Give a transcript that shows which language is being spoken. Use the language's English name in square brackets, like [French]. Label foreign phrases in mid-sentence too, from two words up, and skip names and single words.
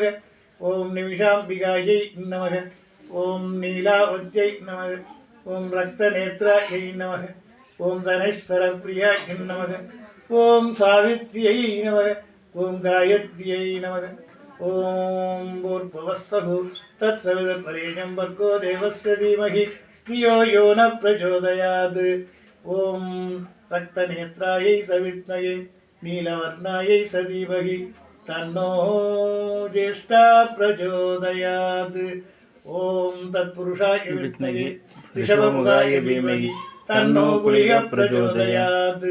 [Sanskrit] ओं निमिषाम्बिकायै नमः. ओं नीलावत्यै नमः. ओं रक्तनेत्रायै नमः. ओं धनेश्वर प्रियायै नमः. ओं सावित्र्यै नमः. ओं गायत्र्यै नमः. ओं भूर्भुवस्स्वः तत्सवितुर्वरेण्यं भर्गो देवस्य धीमहि धियो यो न प्रचोदयात्. ओं रक्तनेत्रायै सवित्मये नीलवर्णायै सधीमहि तन्नो ज्येष्ठा प्रचोदयात्. ओं तत्पुरुषाय विद्महे ऋषभमुखाय धीमहि तन्नो पुलिक प्रचोदयात्.